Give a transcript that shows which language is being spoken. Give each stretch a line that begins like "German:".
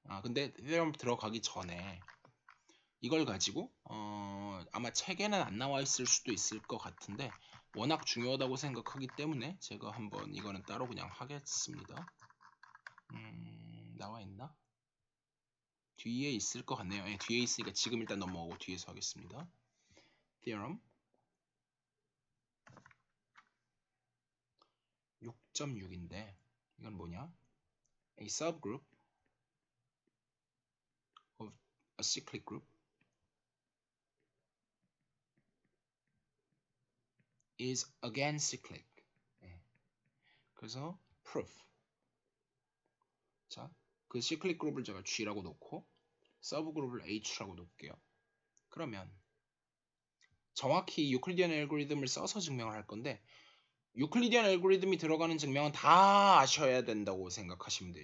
Korean: 근데 theorem 들어가기 전에 이걸 가지고 아마 책에는 안 나와 있을 수도 있을 것 같은데 워낙 중요하다고 생각하기 때문에 제가 한번 이거는 따로 그냥 하겠습니다. 나와 있나? 뒤에 있을 것 같네요. 네, 뒤에 있으니까 지금 일단 넘어가고 뒤에서 하겠습니다. theorem 6.6인데 이건 뭐냐?
English: A subgroup of a cyclic group is again cyclic.
Korean: 네. 그래서 proof. 자, 그 cyclic 그룹을 제가 G라고 놓고 서브그룹을 H라고 놓을게요. 그러면 정확히 유클리디안 알고리즘을 써서 증명을 할 건데 유클리디안 알고리즘이 들어가는 증명은 다 아셔야 된다고 생각하시면 돼요.